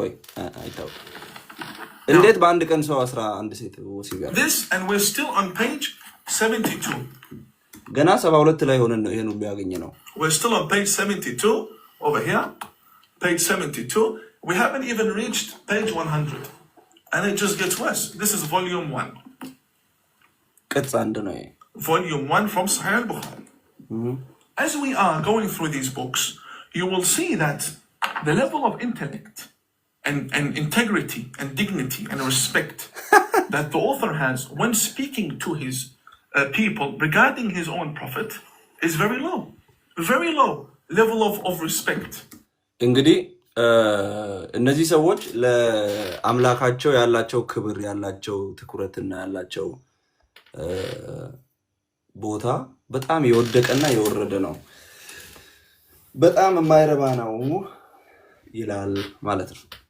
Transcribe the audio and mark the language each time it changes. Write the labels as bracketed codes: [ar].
[am] ቆይ አይታወቅም። እንዴት በአንድ ቀን ሰው 11 ሴት ወሲብ ያደርጋል? [en] This and we're still on page 72. [am] ገና 72 ላይ ሆነን ነው ይሄን ሁሉ ያገኘ ነው። [en] We're still on page 72 over here. Page 72. We haven't even reached page 100. And it just gets worse. This is volume 1. [am] ቅጽ አንድ ነው ይሄ። [en] Volume 1 from Sahih al-Bukhari. As we are going through these books, you will see that the level of intellect and integrity and dignity and respect that the author has when speaking to his people regarding his own prophet is very low level of respect. [am] እንግዲህ እነዚህ ሰዎች ለአምላካቸው ያላቸው ክብር ያላቸው ትኩረትና ያላቸው ቦታ በጣም የወደቀና የወረደ ነው፣ በጣም የማይረባ ነው ይላል ማለት ነው።